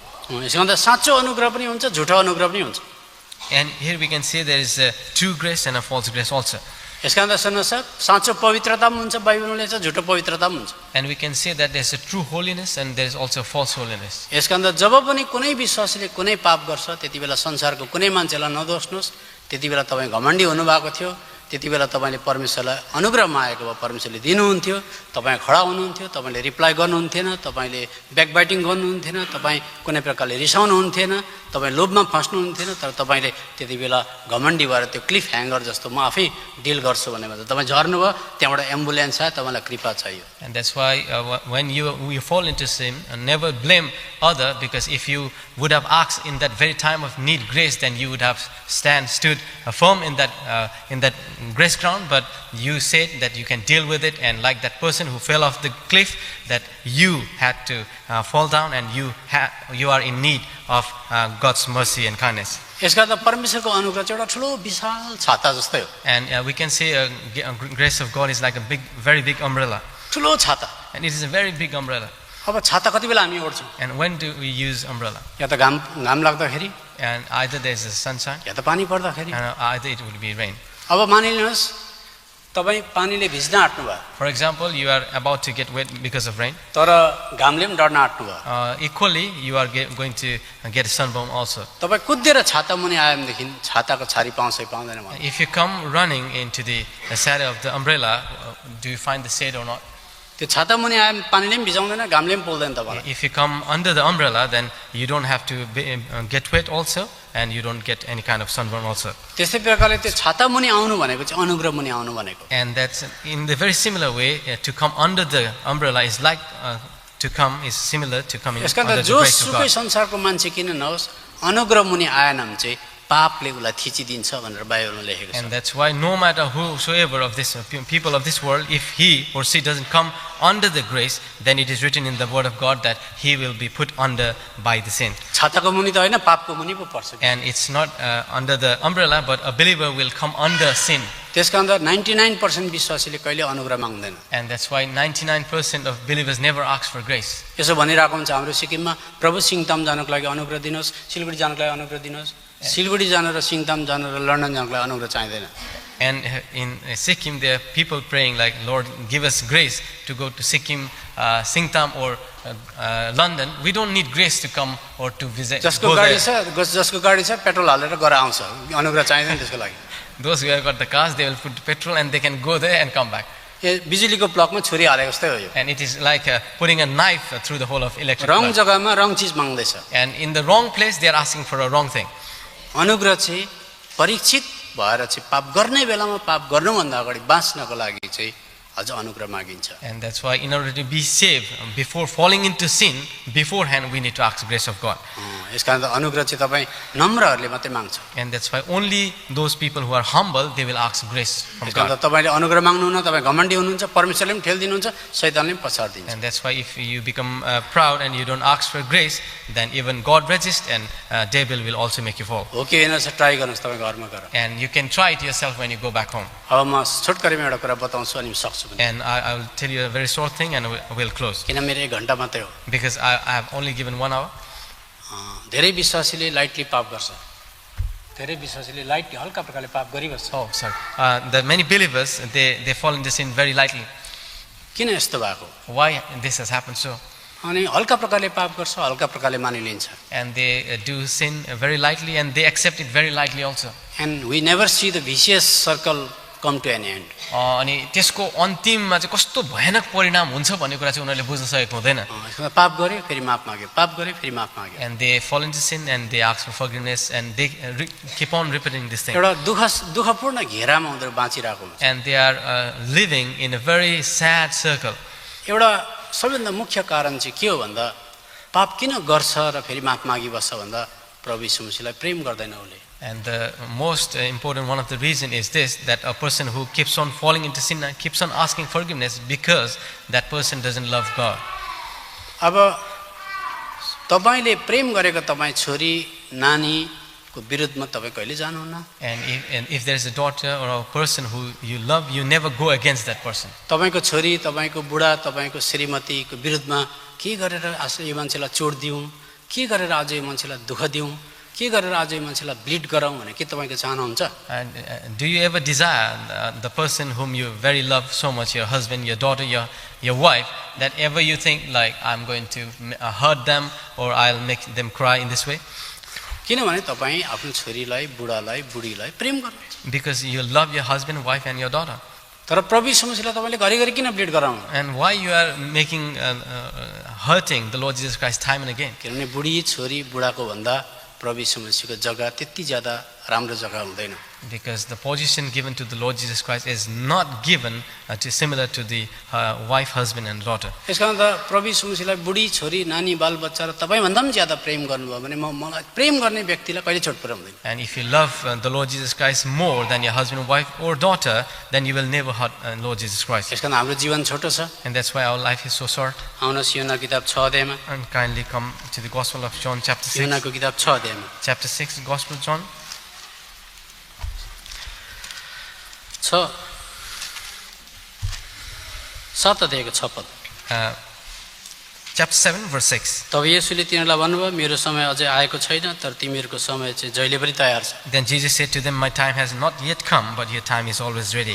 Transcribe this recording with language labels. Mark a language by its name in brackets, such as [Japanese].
[Nepali] यसमा त साँचो अनुग्रह पनि हुन्छ, झुटो अनुग्रह पनि हुन्छ। [English] and here we can see there is a true grace and a false grace also. [Nepali] यसका अन्त सुन्नुहोस्, साँचो पवित्रता पनि हुन्छ, बाइबलले छ झुटो पवित्रता पनि हुन्छ। [English] And we can see that there is a true holiness and there is also false holiness. [Nepali] यसका अन्त जब पनि कुनै विश्वासीले कुनै पाप गर्छ, त्यति बेला संसारको कुनै मान्छेलाई नदोष्नुहोस्। त्यति बेला तपाईँ घमण्डी हुनुभएको थियो, त्यति बेला तपाईँले परमेश्वरलाई अनुग्रह मागेको भए परमेश्वरले दिनुहुन्थ्यो, तपाईँ खडा हुनुहुन्थ्यो, तपाईँले रिप्लाई गर्नुहुन्थेन, तपाईँले ब्याकबाइटिङ गर्नुहुन्थेन, तपाईँ कुनै प्रकारले रिसाउनुहुन्थेन, तपाईँ लोभमा फस्नुहुन्थेन। तर तपाईँले त्यति बेला घमण्डी भएर त्यो क्लिफ ह्याङ्गर जस्तो म आफै डिल गर्छु भने तपाईँ झर्नुभयो, त्यहाँबाट एम्बुलेन्स आयो, तपाईँलाई कृपा चाहियो। [English] And that's why when you fall into sin, never blame other, because if you would have asked in that very time of need grace, then you would have stood firm in that grace ground. But you said that you can deal with it, and like that person who fell off the cliff, that you had to fall down, and you are in need of God's mercy and kindness. [Nepali] यसका त परमेश्वरको अनुग्रह चाहिँ एउटा ठुलो विशाल छाता जस्तै हो। [English] And we can say grace of God is like a very big umbrella. [Nepali] ठुलो छाता। [English] And it is a very big umbrella. [Nepali] अब छाता कति बेला हामी ओढ्छौँ? [English] And when do we use umbrella? [Nepali] या त घाम लाग्दाखेरि, [English] And either there is a sunshine, [Nepali] या त पानी पर्दाखेरि। [English] and either it would be rain. [Nepali] अब मानिलिनुहोस् तपाईँ पानीले भिज्न आँट्नु भयो, [English] For example, you are about to get wet because of rain. [Nepali] तर घामले पनि डढ्न आँट्नु भयो। [English] Equally, you are going to get a sunburn also. [Nepali] तपाईँ कुदेर छाता मुनि आयो भनेदेखि छाताको छारी पाउँछ पाउँदैन भने? [English] If you come running into the shadow of the umbrella, do you find the shade or not? [Nepali] त्यो छाता मुनि आयो भने पानीले पनि भिजाउँदैन, घामले पनि पोल्दैन तपाईँलाई। [English] If you come under the umbrella, then you don't have to get wet also, and you don't get any kind of sunburn also. [Nepali] त्यस्तै प्रकारले त्यो छाता मुनि आउनु भनेको चाहिँ अनुग्रह मुनि आउनु भनेको। [English] And that's in the very similar way, to come under the umbrella is like is similar to coming [Nepali] यसका [English] under [Nepali] त [English] the [Nepali] जो [English] grace of [Nepali] सुकै [English] God. [Nepali] संसारको मान्छे किन नहोस्, अनुग्रह मुनि आएन भने चाहिँ पापले उसलाई थिचिदिन्छ भनेर बाइबलमा लेखेको छ। [English] And that's why no matter whosoever of this people of this world, if he or she doesn't come under the grace, then it is written in the word of God that he will be put under by the sin. [Nepali] छाताको मुनि त होइन, पापको मुनि पो पर्छ। [English] And it's not under the umbrella, but a believer will come under sin. [Nepali] त्यसका अन्त 99% विश्वासीले कहिले अनुग्रह माग्दैन। [English] And that's why 99% of believers never ask for grace. [Nepali] यसो भनिरहेको हुन्छ हाम्रो सिक्किममा, प्रभु सिङताम जानको लागि अनुग्रह दिनुहोस्, सिलगढी जानको लागि अनुग्रह दिनुहोस्। सिलगढी जान र सिङताम जान र लन्डन जानको लागि अनुग्रह चाहिँदैन। [English] And in Sikkim, there are people praying like, Lord, give us grace to go to Sikkim, Singtam or London. We don't need grace to come or to visit. [Nepali] जसको [English] Go [Nepali] गाडी [English] there. [Nepali] छ, जसको गाडी छ पेट्रोल हालेर गएर आउँछ, अनुग्रह चाहिँदैन त्यसको लागि। [English] Those who have got the cars, they will put petrol and they can go there and come back. [Nepali] यो बिजुलीको प्लगमा छुरी हालेको जस्तै हो यो। [English] And it is like putting a knife through the whole of electric wrong plug. [Nepali] जग्गामा रङ चिज माग्दैछ। [English] And in the wrong place, they are asking for a wrong thing. [Nepali] अनुग्रह चाहिँ परीक्षित भएर चाहिँ पाप गर्ने बेलामा पाप गर्नुभन्दा अगाडि बाँच्नको लागि चाहिँ अझ अनुग्रह मागिन्छ। [English] And that's why in order to be saved, before falling into sin, beforehand we need to ask grace of God. [Nepali] यस कारण अनुग्रह चाहिँ तपाईँ नम्रहरूले मात्रै माग्छ। [English] And that's why only those people who are humble, they will ask grace from [Nepali] यस कारण [English] God. [Nepali] तपाईँले अनुग्रह माग्नुहुन्न, तपाईँ घमण्डी हुनुहुन्छ, परमेश्वरले पनि ठेल्दिनुहुन्छ, शैतानले पनि पछाडिदिन्छ। [English] And that's why if you become proud and you don't ask for grace, then even God resists and devil will also make you fall. [Nepali] हो कि होइन ट्राई गर्नुहोस् तपाईँ घरमा गएर। [English] And you can try it yourself when you go back home. [Nepali] अब म छोटकरीमा एउटा कुरा बताउँछु अनि सक्छु पनि, [English] And I will tell you a very short thing and we'll close. [Nepali] किन मेरो 1 घन्टा मात्रै हो। [English] Because I have only given 1 hour. [Nepali] धेरै विश्वासीले लाइटली पाप गर्छ, धेरै विश्वासीले लाइटली हल्का प्रकारले पाप गरिबस्छ। [English] Oh, sorry. The many believers, they fall into sin very lightly. [Nepali] किन यस्तो भएको? [English] Why this has happened so? [Nepali] अनि हल्का प्रकारले पाप गर्छ, हल्का प्रकारले मानिलिन्छ। [English] And they do sin very lightly and they accept it very lightly also. And we never see the vicious circle come to an end. [Nepali] अनि त्यसको अन्तिममा चाहिँ कस्तो भयानक परिणाम हुन्छ भन्ने कुरा चाहिँ उनीहरूले बुझ्न सकेको हुँदैन. यसमा पाप गरे फेरि माफ माग्यो, पाप गरे फेरि माफ माग्यो। [English] And they fall into sin and they ask for forgiveness and they keep on repeating this thing. [Nepali] एउटा दुःखपूर्ण घेरामा उनीहरू बाँचिरहेको हुन्छ। [English] And they are living in a very sad circle. [Nepali] एउटा सबैभन्दा मुख्य कारण चाहिँ के हो भन्दा पाप किन गर्छ र फेरि माफ मागिबस्छ भन्दा प्रभु यीशु मसीहलाई प्रेम गर्दैन उसले। [English] And the most important one of the reason is this, that a person who keeps on falling into sin and keeps on asking forgiveness because that person doesn't love God. [Nepali] अब तपाईले प्रेम गरेको तपाईँ छोरी नानीको विरुद्धमा तपाईँ कहिले जानुहुन्न। [English] And if there is a daughter or a person who you love, you never go against that person. [Nepali] तपाईको छोरी, तपाईको बुढा, तपाईको श्रीमतीको विरुद्धमा के गरेर आज यो मान्छेलाई चोट दिउँ, के गरेर आज यो मान्छेलाई दुःख दिउँ, के गरेर आज यो मान्छेलाई ब्लिड गराउँ भने के तपाईको चाहनुहुन्छ? [English] And do you ever desire the person whom you very love so much, your husband, your daughter, your wife, that ever you think like I'm going to hurt them or I'll make them cry in this way? [Nepali] किनभने तपाईँ आफ्नो छोरीलाई, बुढालाई, बुढीलाई प्रेम गर्नुहुन्छ। [English] Because you love your husband, wife and your daughter. [Nepali] तर प्रभु यीशु मसीहलाई तपाईले घरिघरि किन ब्लिड गराउनु? [English] And why you are making hurting the Lord Jesus Christ time and again? [Nepali] किनभने बुढी छोरी बुढाको भन्दा प्रभु यीशु मसीहको जग्गा त्यति ज्यादा राम्रो जग्गा हुँदैन। [English] Because the position given to the Lord Jesus Christ is not given similar to the wife, husband and daughter. [Nepali] यसकारण त प्रभु यीशु मसीहलाई बुढी छोरी नानी बालबच्चा र तपाईँ भन्दा पनि ज्यादा प्रेम गर्नुभयो भने मलाई प्रेम गर्ने व्यक्तिलाई कहिले चोट पुर्याउँदैन। [English] And if you love the Lord Jesus Christ more than your husband, wife or daughter, then you will never hurt Lord Jesus Christ. [Nepali] यसकारण हाम्रो जीवन छोटो छ। [English] And that's why our life is so short. [Nepali] आउनुहोस् योना किताब 6 अध्यायमा, [English] And kindly come to the Gospel of John chapter 6. [Nepali] योनाको किताब 6 अध्यायमा। [English] Chapter 6, Gospel of John. [Nepali] 7 अध्यायको 6 पद। [English] Chapter 7, verse 6. [Nepali] तब येशूले तिनीहरूलाई भन्नुभयो मेरो समय अझै आएको छैन तर तिमीहरूको समय चाहिँ जहिले पनि तयार छ। [English] Then Jesus said to them, my time has not yet come, but your time is always ready.